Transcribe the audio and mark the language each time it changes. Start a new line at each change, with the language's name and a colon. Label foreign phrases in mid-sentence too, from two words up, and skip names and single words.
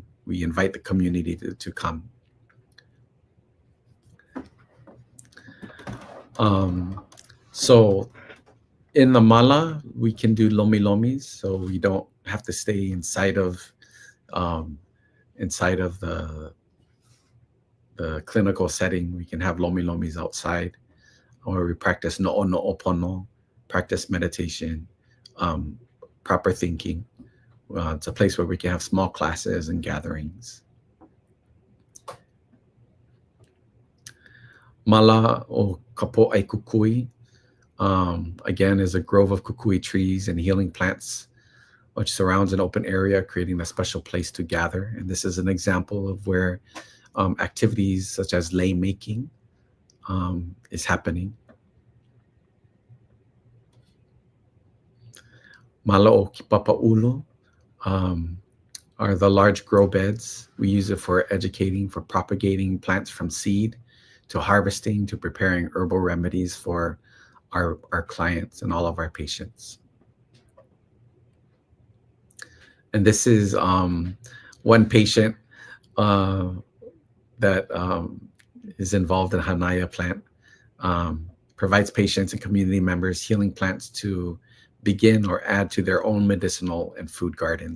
English: We invite the community to come. So in the mala, we can do lomi lomis, so we don't have to stay inside of the the clinical setting, we can have lomi lomis outside, or we practice no'ono'opono, practice meditation, proper thinking. It's a place where we can have small classes and gatherings. Mala o kapo'ai kukui, again, is a grove of kukui trees and healing plants, which surrounds an open area, creating a special place to gather. And this is an example of where activities such as lei making is happening. Mala o kipapa'ulu are the large grow beds. We use it for educating, for propagating plants from seed to harvesting, to preparing herbal remedies for our clients and all of our patients. And this is one patient that is involved in Hanaya plant, provides patients and community members healing plants to begin or add to their own medicinal and food gardens.